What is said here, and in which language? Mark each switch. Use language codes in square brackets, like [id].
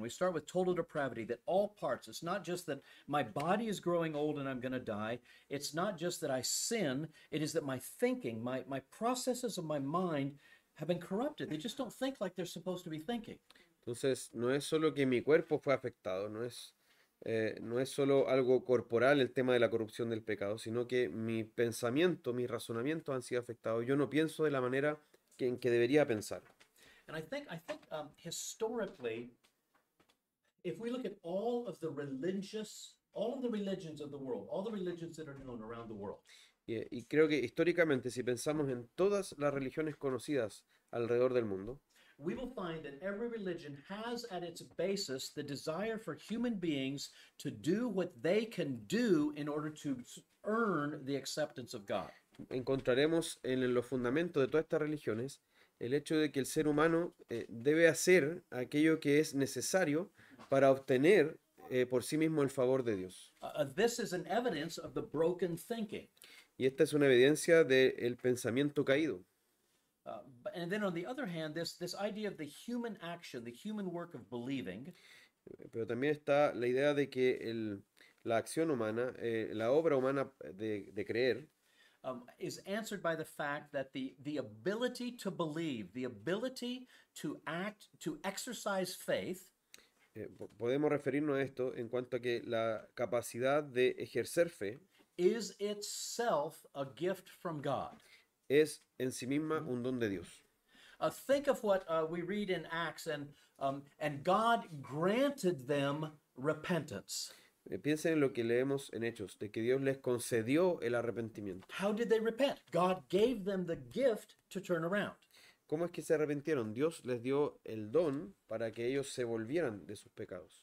[en] We start with total depravity, that all parts, it's not just that my body is growing old and I'm going to die. It's not just that I sin. It is that my thinking, my processes of my mind have been corrupted. They just don't think like they're supposed to be thinking. [es] Entonces, no es solo que mi cuerpo fue afectado, no es solo algo corporal el tema de la corrupción del pecado, sino que mi pensamiento, mis razonamientos han sido afectados. Yo no pienso de la manera en que debería pensar. [en] And I think historically, if we look at all of the religions of the world, all the religions that are known around the world, [es] Y creo que históricamente, si pensamos en todas las religiones conocidas alrededor del mundo, [en] we will find that every religion has at its basis the desire for human beings to do what they can do in order to earn the acceptance of God. [es] encontraremos en los fundamentos de todas estas religiones el hecho de que el ser humano debe hacer aquello que es necesario para obtener por sí mismo el favor de Dios. [en] This is an evidence of the broken thinking. [es] Y esta es una evidencia del pensamiento caído. [en] And then on the other hand, this idea of the human action, the human work of believing, [es] Pero también está la idea de que la acción humana, la obra humana de creer, [en] is answered by the fact that the ability to believe, the ability to act, to exercise faith, [es] podemos referirnos a esto en cuanto a que la capacidad de ejercer fe [en] is itself a gift from God. [es] es en sí misma un don de Dios. [en] Think of what we read in Acts, and God granted them repentance. [es] Piensen en lo que leemos en Hechos, de que Dios les concedió el arrepentimiento. [en] How did they repent? God gave them the gift to turn around. [es] ¿Cómo es que se arrepintieron? Dios les dio el don para que ellos se volvieran de sus pecados.